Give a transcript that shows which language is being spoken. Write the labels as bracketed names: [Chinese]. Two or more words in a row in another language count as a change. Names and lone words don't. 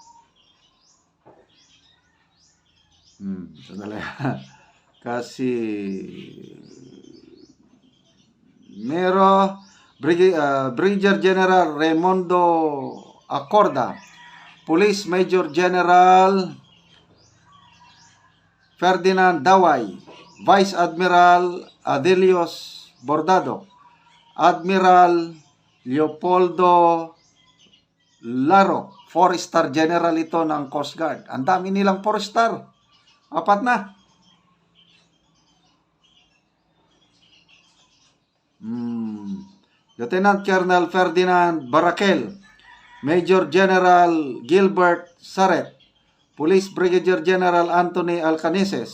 [Filipino] Casimiro. Brigadier General Raimundo Acorda. Police Major General Ferdinand Daway. Vice Admiral Adelios Bordado. Admiral Leopoldo Laro, 4-star General ito ng Coast Guard. Ang dami nilang 4-star. 4 na. Lieutenant Colonel Ferdinand Barakel. Major General Gilbert Saret. Police Brigadier General Anthony Alcaneses.